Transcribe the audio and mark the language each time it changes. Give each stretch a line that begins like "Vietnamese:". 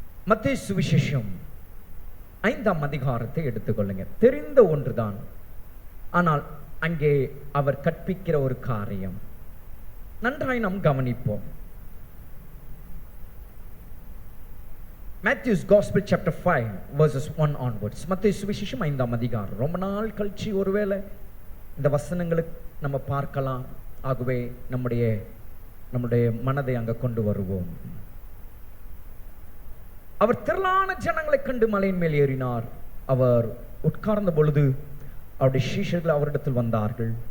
Tamil: மத்தேயு சுவிசேஷம் 5ஆம் அதிகாரத்தை எடுத்துக்கொள்ளுங்க. தெரிந்த ஒன்றுதான், ஆனால் அங்கே அவர் கற்பிக்கிற ஒரு காரியம் நன்றாய் நாம் கவனிப்போம்.
English: Matthew's Gospel chapter 5 verses 1 onwards.
Tamil: மத்தேயு சுவிசேஷம் 5ஆம் அதிகாரம். ரொம்ப நாள் கழிச்சு ஒருவேளை இந்த வசனங்களுக்கு நம்ம பார்க்கலாம். ஆகவே நம்முடைய மனதை அங்க கொண்டு வருவோம். அவர் திரளான ஜனங்களை கண்டு மலையின் மேல் ஏறினார். அவர் உட்கார்ந்த பொழுது அவருடைய சீஷர்கள் அவரிடத்தில் வந்தார்கள்.